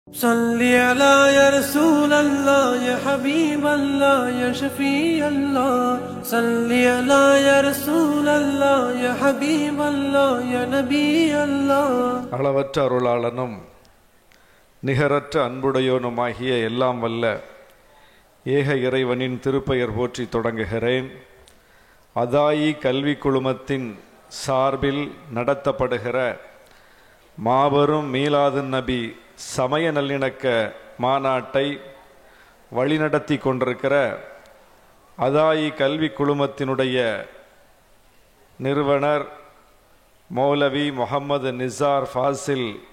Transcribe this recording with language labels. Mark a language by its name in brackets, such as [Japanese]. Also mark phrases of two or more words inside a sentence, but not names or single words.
[Arabic] صل على يا رسول الله يا حبيب الله يا شفيع الله صل على يا رسول الله يا حبيب الله يا نبي الله [Tamil] அளவற்ற அருளாளனும் நிகரற்ற அன்புடையோனுமாகிய எல்லாம் வல்ல ஏக இறைவனின் திருப்பெயர் போற்றி தொடங்குகிறேன். அதாயி கல்வி குழுமத்தின் சார்பில் நடத்தப்படுகிற மாபெரும் மீலாதுன் நபி சமய நல்லிணக்க மாநாட்டை வழிநடத்தி கொண்டிருக்கிற அதாயி கல்வி குழுமத்தினுடைய நிறுவனர் மௌலவி முகமது நிசார் ஃபாசில்